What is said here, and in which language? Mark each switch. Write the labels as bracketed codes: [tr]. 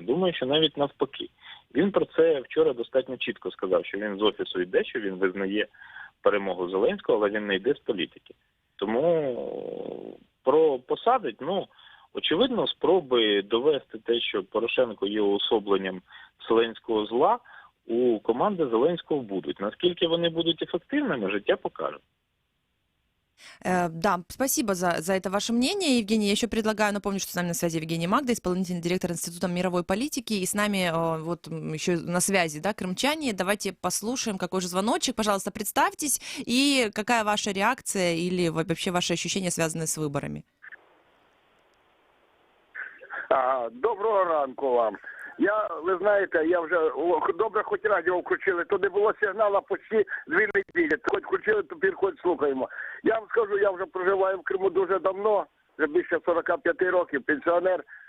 [uk] Думаю, що навіть навпаки. Він про це вчора достатньо чітко сказав, що він з офісу йде, що він визнає перемогу Зеленського, але він не йде з політики. Тому посадить, ну, очевидно, спроби довести те, що Порошенко є уособленням вселенського зла, [ru] у команды Зеленского будут. Насколько они будут эффективными, життя покажет. Да, спасибо за это ваше мнение, Евгений. Я еще предлагаю, напомню, что с нами на связи Евгений Магда, исполнительный директор Института мировой политики, и с нами вот еще на связи, да, крымчане. Давайте послушаем, какой же звоночек. Пожалуйста, представьтесь, и какая ваша реакция или вообще ваши ощущения, связанные с выборами? [uk] Доброго ранку вам. Ви знаєте, я вже добре хоч радіо включили, то не було сигналу почти 2 неділі. Хоч включили, тепер хоч слухаємо. Я вам скажу, я вже проживаю в Криму дуже давно, вже більше 45 років, пенсіонер.